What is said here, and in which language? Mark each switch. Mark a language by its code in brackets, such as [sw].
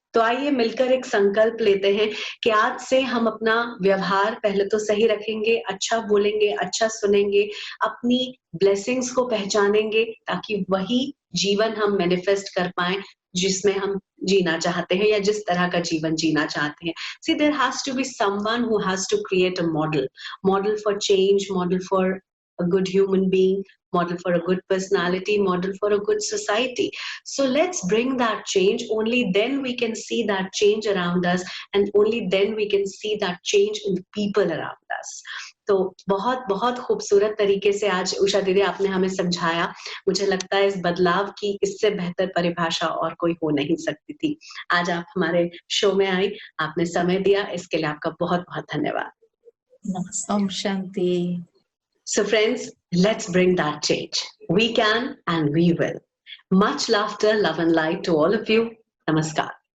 [hi] तो आइए मिलकर एक संकल्प लेते हैं कि आज से हम अपना व्यवहार पहले तो सही रखेंगे, अच्छा बोलेंगे, अच्छा सुनेंगे, अपनी ब्लेसिंग्स को पहचानेंगे ताकि वही जीवन हम मैनिफेस्ट कर पाएं जिसमें हम जीना चाहते हैं या जिस तरह का जीवन जीना चाहते हैं। [en] See, there has to be someone who has to create a model for change, model for a good human being, model for a good personality, model for a good society. So let's bring that change. Only then we can see that change around us, and only then we can see that change in the people around us. [hi] तो बहुत बहुत खूबसूरत तरीके से आज उषा दीदी आपने हमें समझाया। मुझे लगता है इस बदलाव की इससे बेहतर परिभाषा और कोई हो नहीं सकती थी। आज आप हमारे शो में आई, आपने समय दिया, इसके लिए आपका बहुत बहुत धन्यवाद। Om Shanti. [en] So friends, let's bring that change. We can and we will. Much laughter, love and light to all of you. Namaskar.